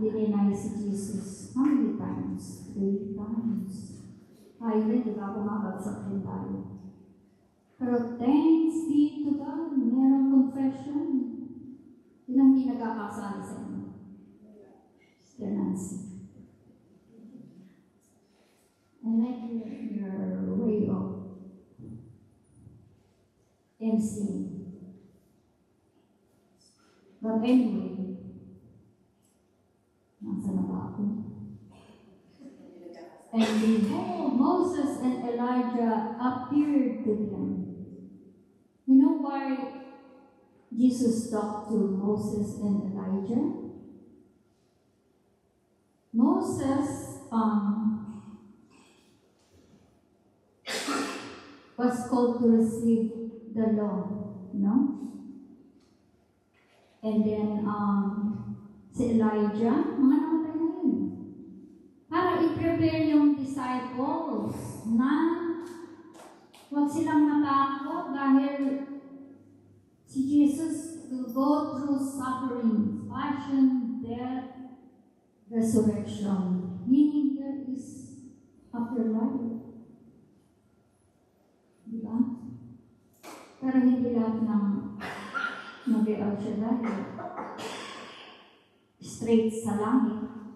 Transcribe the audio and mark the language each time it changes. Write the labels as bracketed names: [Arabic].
[Filipino] Dinay si Jesus. [English] How many times? 3 times. [Filipino] Tayo rin, di ba? Pumabagsak din tayo. Pero [English] thanks be to God, [Filipino] merong confession. Yun ang hindi nagkakasali sa inyo. [English] Sister Nancy. I like your way of emceeing. But anyway, [Filipino] nasa na ba ako? [English] And behold, Moses and Elijah appeared to them. You know why Jesus talked to Moses and Elijah? Moses was called to receive the law, no? [Filipino] And then, si Elijah, mga namatay na yun. Para i-prepare yung disciples na huwag silang matakot dahil si Jesus [English] will go through suffering, passion, death, resurrection. Meaning there is afterlife. [Filipino] Diba? Pero hindi lahat ng mag-e-El Shaddai straight sa langit.